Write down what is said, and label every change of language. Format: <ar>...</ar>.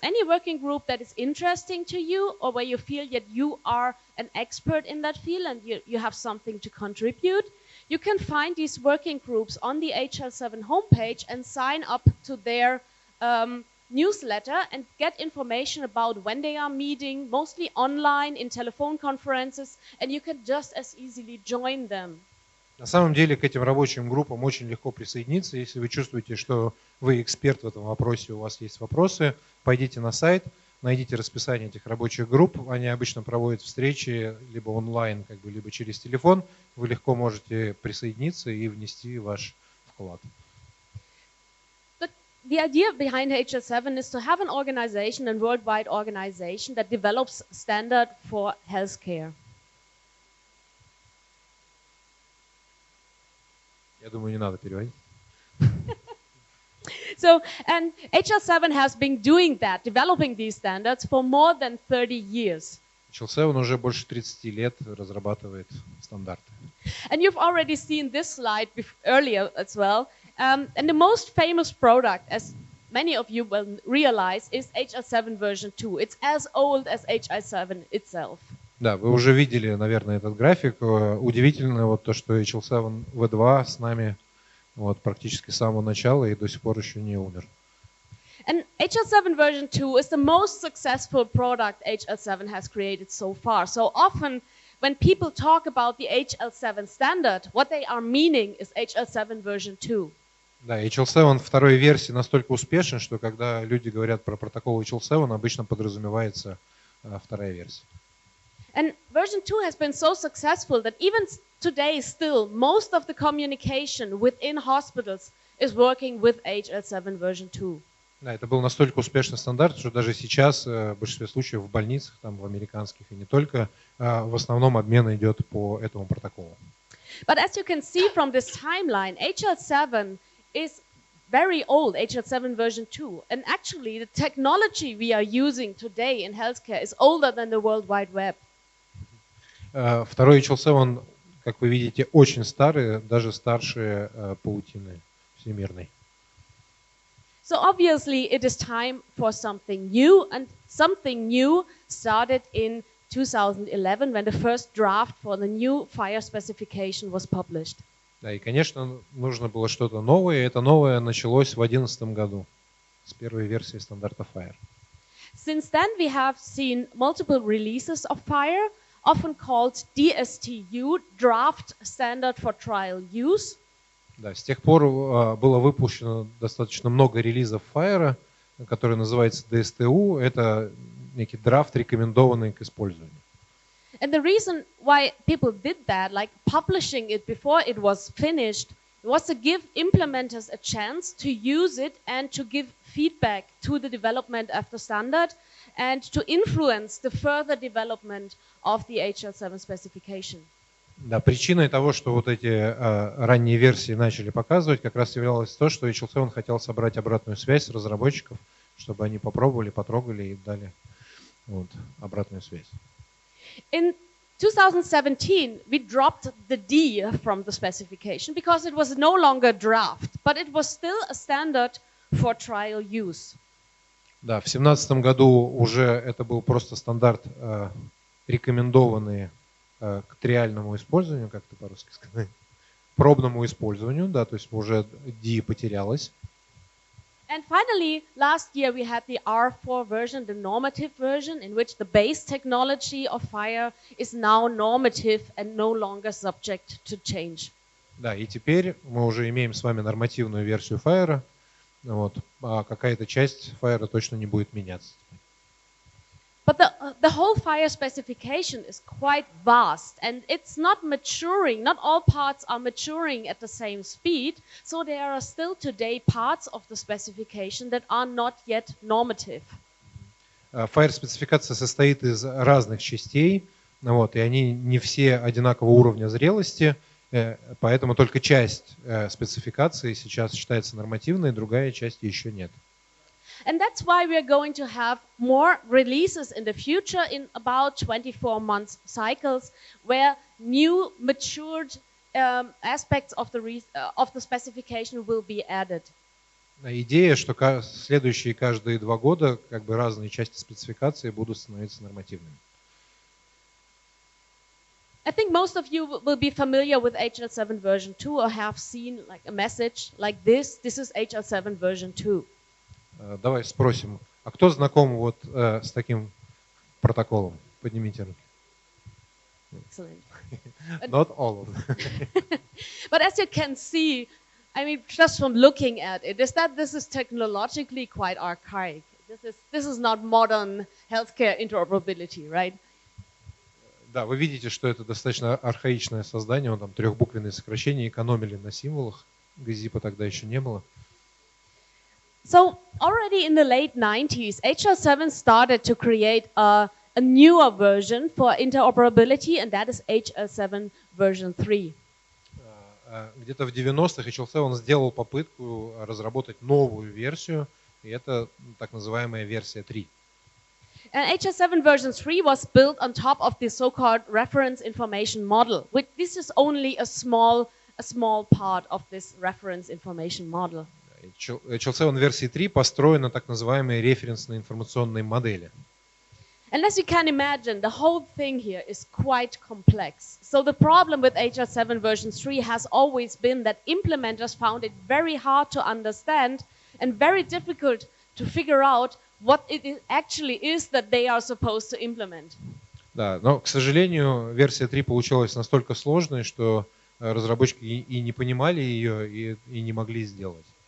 <en>Any working group that is interesting to you or where you feel that you are an expert in that field and you have something to contribute, you can find these working groups on the HL7 homepage and sign up to their newsletter and get information about when they are meeting, mostly online in telephone conferences, and you can just as easily join them.</en> <ru>На самом деле к этим рабочим группам очень легко присоединиться. Если вы чувствуете, что вы эксперт в этом вопросе, у вас есть вопросы, пойдите на сайт, найдите расписание этих рабочих групп. Они обычно проводят встречи либо онлайн, либо через телефон. Вы легко можете присоединиться и внести ваш вклад.</ru> <en>The idea behind HL7 is to have an organization, a worldwide organization that develops standard for healthcare.</en> <ru>Я думаю, не надо переводить.</ru> <en>So, and HL7 has been doing that, developing these standards for more than 30 years.</en> <ru>HL7 уже больше 30 лет разрабатывает стандарты.</ru> <en>And you've already seen this slide earlier as well. And the most famous product, as many of you will realize, is HL7 version 2. It's as old as HL7 itself.</en> <ru>Да, вы уже видели, наверное, этот график. Удивительно вот то, что HL7 V2 с нами вот практически с самого начала и до сих пор еще не умер.</ru> <en>And HL7 version 2 is the most successful product HL7 has created so far. So often when people talk about the HL7 standard, what they are meaning is HL7 version 2.</en> <ru>Да, HL7 второй версии настолько успешен, что когда люди говорят про протокол HL7, обычно подразумевается вторая версия.</ru> <en>And version 2 has been so successful that even today still most of the communication within hospitals is working with HL7 version 2.</en> <ru>Да, это был настолько успешный стандарт, что даже сейчас в большинстве случаев в больницах, там, в американских и не только, в основном обмен идет по этому протоколу.</ru> <en>But as you can see from this timeline, HL7 is very old, HL7 version 2. And actually, the technology we are using today in healthcare is older than the World Wide Web.</en> <ru>Второй HL7, как вы видите, очень старый, даже старше паутины всемирной.</ru> <en>So obviously, it is time for something new, and something new started in 2011 when the first draft for the new FHIR specification was published.</en> <ru>Да, и, конечно, нужно было что-то новое, и это новое началось в 2011 году с первой версии стандарта FHIR.</ru> <en>Since then, we have seen multiple releases of FHIR, often called DSTU, Draft Standard for Trial Use.</en> <ru>Да, с тех пор было выпущено достаточно много релизов FHIR, который называется DSTU. Это некий драфт, рекомендованный к использованию.</ru> <en>And the reason why people did that, like publishing it before it was finished, was to give implementers a chance to use it and to give feedback to the development of the standard and to influence the further development of the HL7 specification.</en> <ru>Да, причиной того, что вот эти ранние версии начали показывать, как раз являлось то, что HL7 хотел собрать обратную связь с разработчиков, чтобы они попробовали, потрогали и дали вот, обратную связь.</ru> <en>In 2017, we dropped the D from the specification because it was no longer draft, but it was still a standard for trial use.</en> <ru>Да, в 2017 году уже это был просто стандарт, рекомендованный к триальному использованию, как это по-русски сказать, пробному использованию, да, то есть уже D потерялось.</ru> <en>And finally, last year we had the R4 version, the normative version, in which the base technology of FHIR is now normative and no longer subject to change.</en> <ru>Да, и теперь мы уже имеем с вами нормативную версию FHIR, вот, а какая-то часть FHIR точно не будет меняться.</ru> <en>But the whole FHIR specification is quite vast, and it's not maturing. Not all parts are maturing at the same speed, so there are still today parts of the specification that are not yet normative.</en> <ru>FHIR спецификация состоит из разных частей, вот, и они не все одинакового уровня зрелости, поэтому только часть спецификации сейчас считается нормативной, другая часть еще нет.</ru> <en>And that's why we are going to have more releases in the future in about 24 months cycles, where new matured aspects of the specification will be added.</en> <ru>Идея, что следующие каждые 2 года как бы разные части спецификации будут становиться нормативными.</ru> <en>I think most of you will be familiar with HL7 version 2 or have seen like a message like this. This is HL7 version 2.</en> <ru>Давай спросим, а кто знаком вот с таким протоколом? Поднимите руки.</ru> <en>Excellent. Not all of them. But as you can see, I mean, just from looking at it, is that this is technologically quite archaic. This is not modern healthcare interoperability, right?</en> <ru>Да, вы видите, что это достаточно архаичное создание, он там трехбуквенные сокращения, экономили на символах, ГЗИПа тогда еще не было.</ru> <en>So already in the late 90s, HL7 started to create a newer version for interoperability, and that is HL7 version 3.</en> <ru>Где-то в 90-х HL7 сделал попытку разработать новую версию, и это так называемая версия 3.</ru> <en>And HL7 version 3 was built on top of the so-called reference information model. This is only a small part of this reference information model.</en> <ru>HL7 версии 3 построена на так называемой референсной информационной модели.</ru> <en>And as you can imagine, the whole thing here is quite complex. So the problem with HL7 version 3 has always been that implementers found it very hard to understand and very difficult to figure out what it actually is that they are supposed to implement.</en> <ru>Да, но, к сожалению, версия 3 получилась настолько сложной, что разработчики и не понимали ее, и не могли сделать.</ru>